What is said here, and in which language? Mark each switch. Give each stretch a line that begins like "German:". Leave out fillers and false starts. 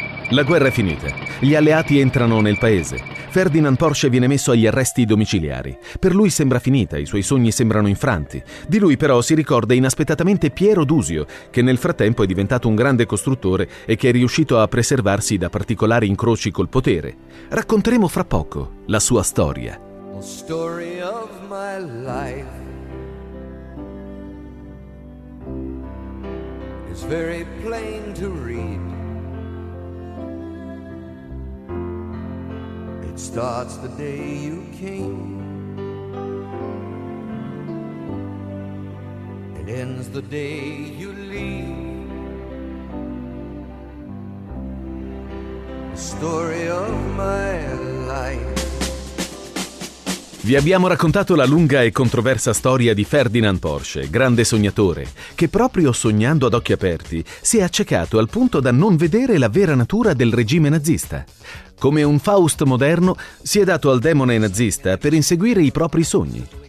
Italian: La guerra è finita. Gli alleati entrano nel paese. Ferdinand Porsche viene messo agli arresti domiciliari. Per lui sembra finita, i suoi sogni sembrano infranti. Di lui però si ricorda inaspettatamente Piero Dusio, che nel frattempo è diventato un grande costruttore e che è riuscito a preservarsi da particolari incroci col potere. Racconteremo fra poco la sua storia.
English: The story of my life is very plain to read. Starts the day you came and ends the day you leave. The story of my life.
Italian: Vi abbiamo raccontato la lunga e controversa storia di Ferdinand Porsche, grande sognatore, che proprio sognando ad occhi aperti si è accecato al punto da non vedere la vera natura del regime nazista. Come un Faust moderno, si è dato al demone nazista per inseguire i propri sogni.